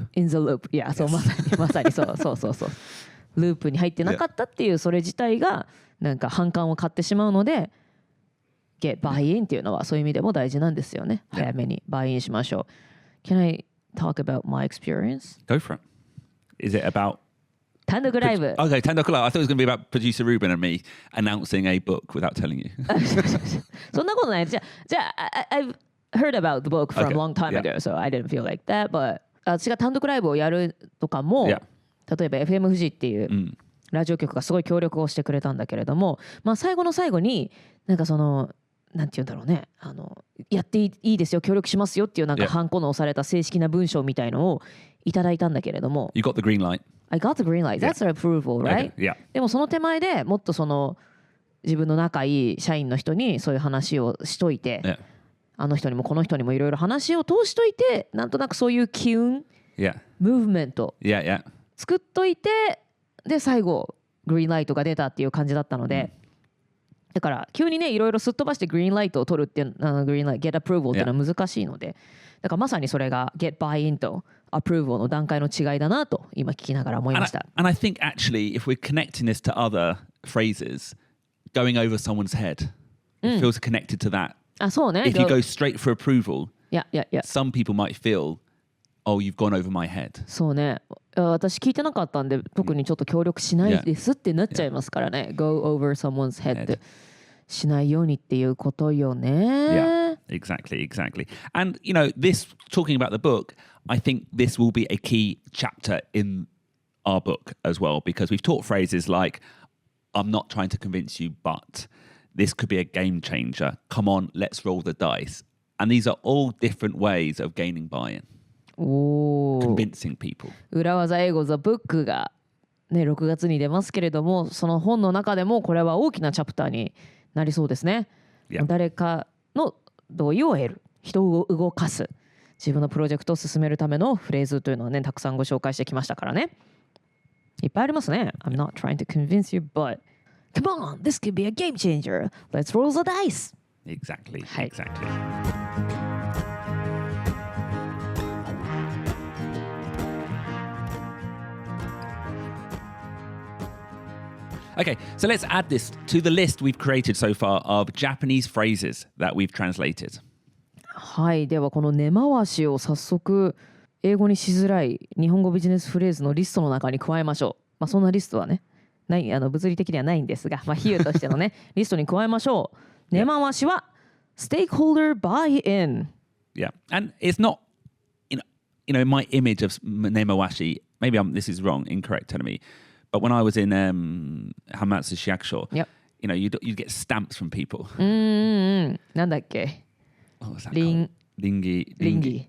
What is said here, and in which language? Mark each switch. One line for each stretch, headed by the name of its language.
English: In the loop.
Japanese: いや、そうまさにそう。ループに入ってなかったっていうそれ自体がなんか反感を買ってしまうので、 get buy-in っていうのはそういう意味でも大事なんですよね。
English: Yeah.
Japanese: 早めに buy-in しましょう。
English: Can I talk about my experience? Go for it. Is it about
Japanese: 単独ライブ。
English: Okay, 単独ライブ. I thought it was going to be about producer Ruben and me announcing a book without telling you.
Japanese: そんなことない。
English: じゃあ I've heard about the book from Okay. a long time Yeah. ago, so I didn't feel like that.
Japanese: But 私が単独ライブをやるとかも、
English: Yeah.
Japanese: 例えば FM 富士っていうラジオ局がすごい協力をしてくれたんだけれども、まあ最後の最後になんかそのなんて言うんだろうね、やっていいですよ、協力しますよっていうなんか
English: Yeah.
Japanese: ハンコの押された正式な文章みたいのをいただいたんだけれども、
English: You got the green light. I got the green light. That's an approval, right? Okay. Yeah.
Japanese: でもその手前でもっとその自分の仲いい社員の人にそういう話をしといて、
English: Yeah.
Japanese: あの人にもこの人にもいろいろ話を通しといて、なんとなくそういう機運、
English: Yeah.
Japanese: ムーブメント
English: Yeah. Yeah.
Japanese: 作っといて、で最後グリーンライトが出たっていう感じだったので、だから急にねいろいろすっ飛ばしてグリーンライトを取るっていうグリーンライト get approval っていうのは難しいので、だからまさにそれが get buy-in と approval の段階の違いだなと今聞きながら思いました。
English: And I think actually, if we're connecting this to other phrases, going over someone's head, it feels connected to that.
Japanese: あ、そうね。
English: If you go straight for approval, yeah. some people might feel, oh, you've gone over my head.
Japanese: そうね。私聞いてなかったんで特にちょっと協力しないですってなっちゃいますからね。
English: Go over someone's head
Japanese: しないようにっていうことよね。
English: Yeah, exactly. And, you know, this, talking about the book, I think this will be a key chapter in our book as well, because we've taught phrases like, I'm not trying to convince you, but this could be a game changer. Come on, let's roll the dice. And these are all different ways of gaining buy-in, おー。 convincing people.
Japanese: 裏技英語 The Book が、ね、6月に出ますけれども、その本の中でもこれは大きなチャプターになりそうですね。
English: Yeah.
Japanese: 誰かの同意を得る、人を動かす、自分のプロジェクトを進めるためのフレーズというのをねたくさんご紹介してきましたからね。いっぱいありますね。
English: I'm not trying to convince you, but come on, this could be a game changer. Let's roll the dice. Exactly. Hey. Exactly. Okay, so let's add this to the list we've created so far of Japanese phrases that we've translated.
Japanese: はい、ではこの根回しを早速英語にしづらい日本語ビジネスフレーズのリストの中に加えましょう。まあそんなリストはね、ない物理的ではないんですが、まあ比喩としてのねリストに加えましょう。根回しは stakeholder buy-in.
English: Yeah, and it's not, you know, my image of nemawashi. Maybe this is wrong, incorrect, telling me. But when I was in Hamatsu Shiakusho, Yep. you know, you'd get stamps from people.
Japanese: なんだっけ
English: What was that
Japanese: リン
English: called?
Japanese: Ringi.